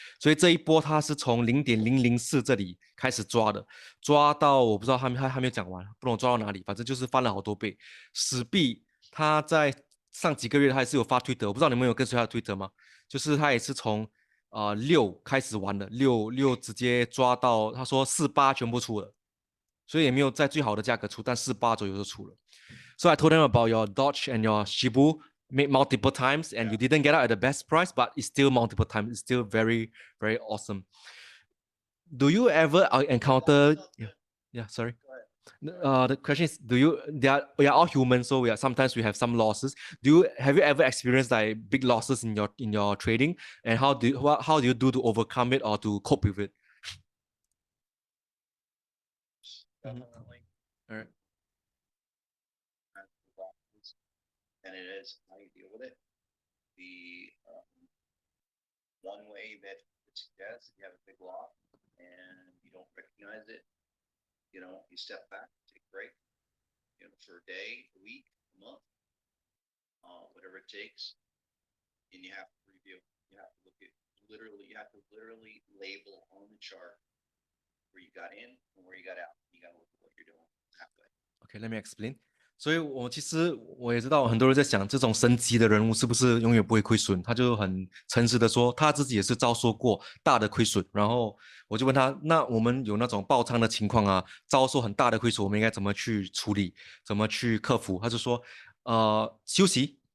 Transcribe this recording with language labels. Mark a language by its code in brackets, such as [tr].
[zh] 所以这一波它是从0.004这里开始抓的，抓到我不知道还没有讲完，不懂抓到哪里，反正就是翻了好多倍。史币它在上几个月他还是有发推特，我不知道你们有跟随他的推特吗？就是他也是从6开始玩的，6直接抓到，他说48全部出了，所以也没有在最好的价格出，但48左右就出了。 [en] So I told them about your Dodge and your Shibu made multiple times, and you didn't get out at the best price, but it's still multiple times. It's still very, very awesome. Do you ever encounter? Yeah, sorry. The question is, we are all human, so sometimes we have some losses. Have you ever experienced like big losses in your trading, and how do you do to overcome it or to cope with it? Definitely. All right. And it is how you deal with it. The one way that it suggests if you have a big loss and you don't recognize it, you step back, take a break, for a day, a week, a month, whatever it takes, and you have to review. You have to literally label on the chart where you got in and where you got out. You got to look at what you're doing that way. Okay, let me explain. [zh] 所以其实我也知道很多人在想，这种神级的人物是不是永远不会亏损？他就很诚实的说，他自己也是遭受过大的亏损。然后我就问他，那我们有那种爆仓的情况啊，遭受很大的亏损，我们应该怎么去处理，怎么去克服？他就说，休息，